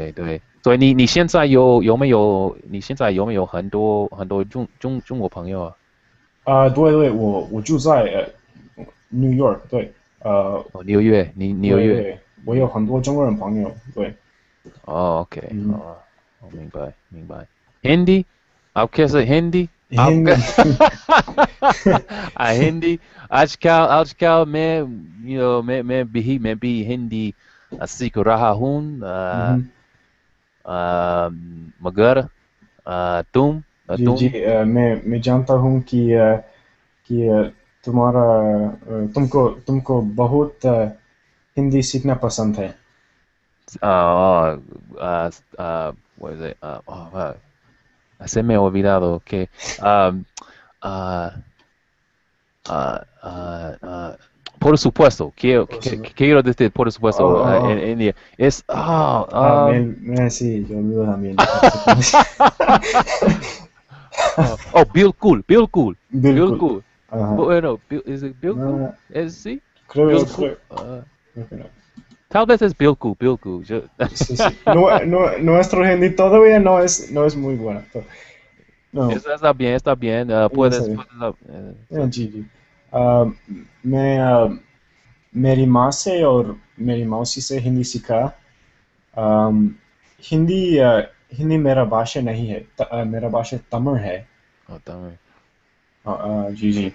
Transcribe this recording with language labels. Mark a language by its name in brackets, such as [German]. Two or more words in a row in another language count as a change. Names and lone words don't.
[Chinese] 对对，所以你现在有没有很多中国朋友啊？对对，我住在New York，对，哦，纽约，纽约。对对，我有嗯。很多中国人朋友，对， [English] Oh, okay. [Chinese] 嗯， Oh,明白. [Hindi] Hindi? आपके से हिंदी? आपका Hindi， हिंदी आजकल मैं भी हिंदी सीख रहा हूँ 嗯 मगर जी जी तुम मैं जानता हूँ कि तुम्हारा तुमको बहुत हिंदी सीखना पसंद है [English] what is it? [Spanish] Se me ha olvidado que um, uh, uh, uh, uh, Por supuesto, Por supuesto. quiero decir, por Oh, supuesto, oh, oh. es, Sí, yo olvido también. Parece que oh, Bill Cool, Bill Cool, Bill Bilkul. Cool. Ajá. Bueno, ¿es it Bill Cool? No, ¿Es sí? Bill creo, Cool. creo, creo que no. Tal vez es Bill Cool, Bill Cool. Sí, sí. Nuestro hindi todavía no es muy bueno. No, Está bien. ya sabía. [Hindi] जी जी अ, मैं मेरी माँ से और मेरी मौसी से हिंदी सीखा हिंदी हिंदी मेरा भाषा नहीं है मेरा भाषा तमिल है [Spanish] Oh, también. [Hindi] जी जी